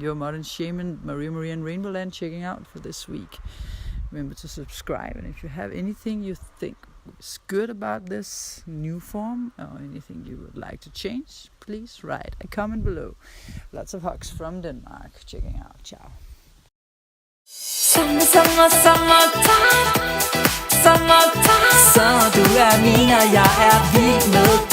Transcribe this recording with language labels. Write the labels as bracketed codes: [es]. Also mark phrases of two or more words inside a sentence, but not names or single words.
[en] Your modern shaman, Maria and RainbowLand, checking out for this week. Remember to subscribe, and if you have anything you think is good about this new form, or anything you would like to change, please write a comment below. Lots of hugs from Denmark. Checking out. Ciao. [da] Sommer, du er min, og jeg er vild med